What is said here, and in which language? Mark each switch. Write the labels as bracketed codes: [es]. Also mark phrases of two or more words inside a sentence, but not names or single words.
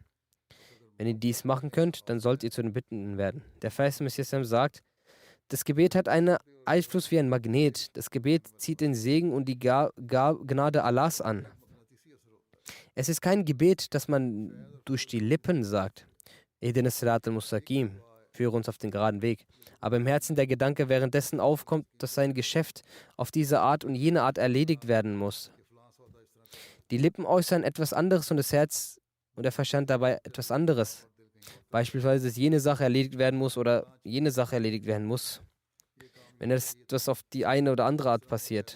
[de] Wenn ihr dies machen könnt, dann sollt ihr zu den Bittenden werden. Der Verheißene Messias sagt, das Gebet hat einen Einfluss wie ein Magnet. Das Gebet zieht den Segen und die Gnade Allahs an. Es ist kein Gebet, das man durch die Lippen sagt. [ar] اهدنا الصراط المستقيم, [de] führe uns auf den geraden Weg. Aber im Herzen der Gedanke währenddessen aufkommt, dass sein Geschäft auf diese Art und jene Art erledigt werden muss. Die Lippen äußern etwas anderes und das Herz und der Verstand dabei etwas anderes. Beispielsweise, dass jene Sache erledigt werden muss oder jene Sache erledigt werden muss, wenn das auf die eine oder andere Art passiert.